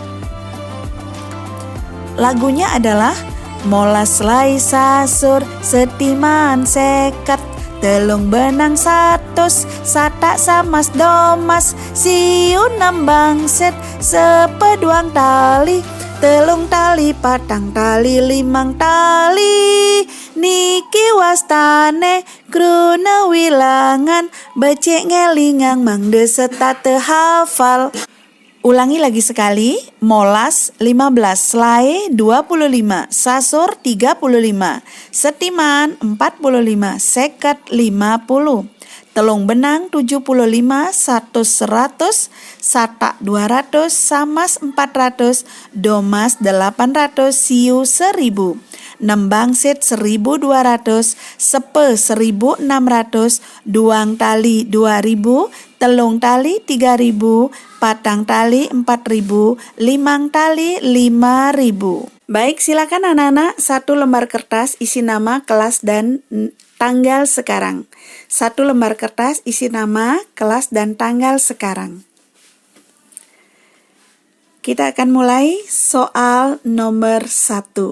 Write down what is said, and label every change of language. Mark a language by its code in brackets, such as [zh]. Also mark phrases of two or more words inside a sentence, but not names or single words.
[id] Lagunya adalah [ban] molas selai sasur setiman seket, telung benang 100, sata samas domas, siu nembangsit, sepe duang tali, telung tali patang tali limang tali. Niki wastane kruna wilangan, becek ngelingang mangde setate hafal. [id] Ulangi lagi sekali, [ban] molas 15, selai 25, sasur 35, setiman 45, seket 50, telung benang 75, satus 100, sata 200, samas 400, domas 800, siu 1000. Nembangsit 1200, sepe 1600, duang tali 2000, telung tali 3000, patang tali 4000, limang tali 5000. [id] Baik, silakan anak-anak, 1 lembar kertas isi nama, kelas, dan tanggal sekarang. 1 lembar kertas isi nama, kelas, dan tanggal sekarang. Kita akan mulai soal nomor 1.